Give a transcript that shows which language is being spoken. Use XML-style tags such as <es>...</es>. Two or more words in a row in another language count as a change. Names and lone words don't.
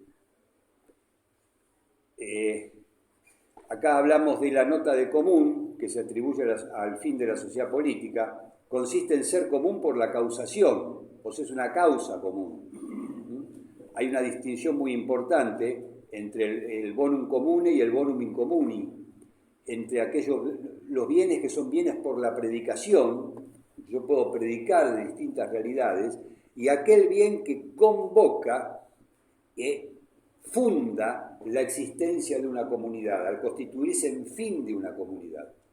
<es>Acá hablamos de la nota de común, que se atribuye al fin de la sociedad política, consiste en ser común por la causación, o sea, es una causa común. Hay una distinción muy importante entre el</es> <la>bonum comune</la> <es>y el</es> <la>bonum incomuni,</la> <es>entre los bienes que son bienes por la predicación, yo puedo predicar de distintas realidades, y aquel bien que convoca, funda la existencia de una comunidad, al constituirse en fin de una comunidad.</es>